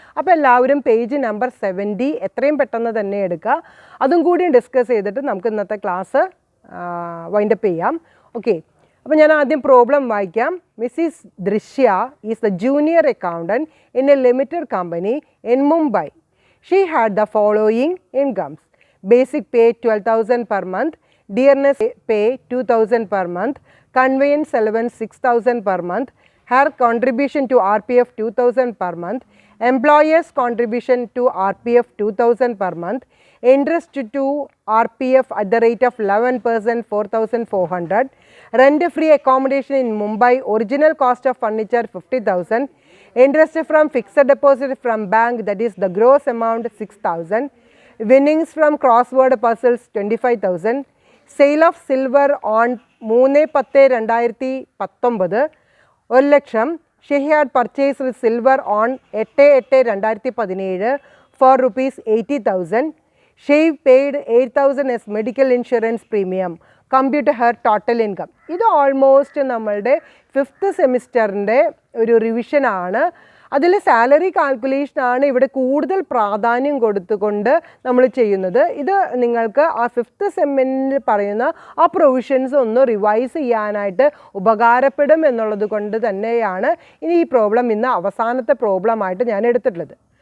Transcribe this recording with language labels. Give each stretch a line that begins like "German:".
Malayalam: അപ്പോൾ എല്ലാവരും page number 70 എത്രയും പെട്ടെന്ന് തന്നെ എടുക്കുക. അതും കൂടി ഡിസ്കസ് ചെയ്തിട്ട് നമുക്ക് ഇന്നത്തെ ക്ലാസ് വൈൻഡപ്പ് ചെയ്യാം. ഓക്കെ, അപ്പോൾ ഞാൻ ആദ്യം പ്രോബ്ലം വായിക്കാം.
English: Mrs Drishya is the junior accountant in a limited company in Mumbai. She had the following incomes: basic pay 12,000 per month, dearness pay 2,000 per month, conveyance allowance 6,000 per month, her contribution to RPF 2,000 per month, employer's contribution to RPF 2,000 per month, interest to RPF at the rate of 11% 4,400, rent free accommodation in Mumbai, original cost of furniture 50,000, interest from fixed deposit from bank, that is the gross amount 6,000, winnings from crossword puzzles 25,000, sale of silver on 3/10/2019 1,00,000. She had purchased silver on 8/8/2017 for ₹80,000. She paid 8,000 as medical insurance premium. Compute her total income.
Malayalam: ഇത് almost നമ്മളുടെ 5th സെമിസ്റ്ററിൻ്റെ ഒരു റിവിഷനാണ്. അതിൽ salary കാൽക്കുലേഷനാണ് ഇവിടെ കൂടുതൽ പ്രാധാന്യം കൊടുത്തുകൊണ്ട് നമ്മൾ ചെയ്യുന്നത്. ഇത് നിങ്ങൾക്ക് ആ 5th സെമ്മിൽ പറയുന്ന ആ പ്രൊവിഷൻസ് ഒന്ന് റിവൈസ് ചെയ്യാനായിട്ട് ഉപകാരപ്പെടും എന്നുള്ളത് കൊണ്ട് തന്നെയാണ് ഇനി ഈ പ്രോബ്ലം ഇന്ന് അവസാനത്തെ പ്രോബ്ലമായിട്ട് ഞാൻ എടുത്തിട്ടുള്ളത്.